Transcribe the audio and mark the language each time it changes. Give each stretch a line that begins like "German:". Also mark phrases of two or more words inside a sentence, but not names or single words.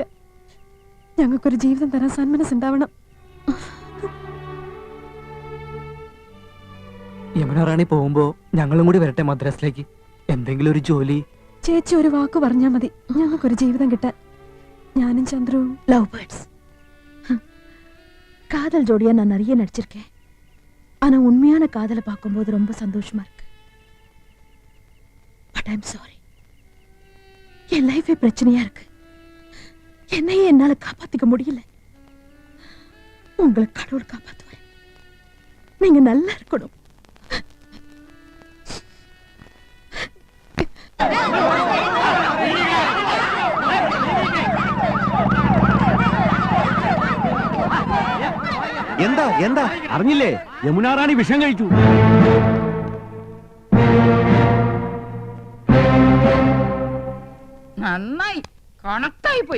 Malayalam: ഞങ്ങൾക്കൊരു ജീവിതം തരാൻ സന്മനസ്സുണ്ടാവണം. യമുന റാണി പോകുമ്പോ ഞങ്ങളും കൂടി വരട്ടെ മദ്രാസിലേക്ക്. എന്തെങ്കിലും ഒരു ജോലി. ചേച്ചി ഒരു വാക്ക് പറഞ്ഞാ മതി ഞങ്ങൾക്കൊരു ജീവിതം കിട്ടാൻ. ഞാനും ചന്ദ്രവും
English: love birds.
Tamil: காதல் ஜோடியா நான் நிறைய நடிச்சிருக்கேன். ஆனா உண்மையான காதலை பார்க்கும்போது ரொம்ப சந்தோஷமா இருக்கு.
English: but I'm sorry,
Tamil: என் லைஃபே பிரச்சனையா இருக்கு. என்னையே என்னால காப்பாத்திக்க முடியல. உங்களை கடவுள் காப்பாத்துவார். நீங்க நல்லா இருக்கணும்.
Malayalam: എന്താ എന്താ അറിഞ്ഞില്ലേ? യമുന റാണി വിഷം കഴിച്ചു. നന്നായി, കണക്കായി പോയി.